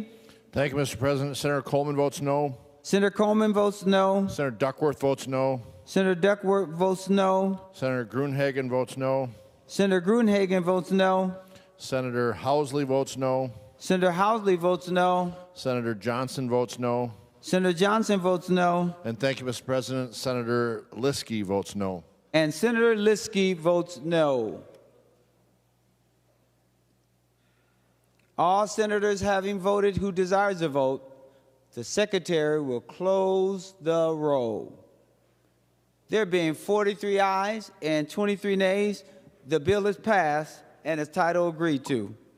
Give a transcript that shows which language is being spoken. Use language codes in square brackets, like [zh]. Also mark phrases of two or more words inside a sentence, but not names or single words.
[en] Thank you, Mr. President. Senator Coleman votes no. Senator Coleman votes no. Senator Duckworth votes no. Senator Duckworth votes no. Senator Gruenhagen votes no. Senator Gruenhagen votes no. Senator Housley votes no. Senator Housley votes no. Senator Johnson votes no. Senator Johnson votes no. And thank you, Mr. President. Senator Liskey votes no. And Senator Liskey votes no. All senators having voted who desires to vote, the secretary will close the roll. There being 43 ayes and 23 nays, the bill is passed and its title agreed to.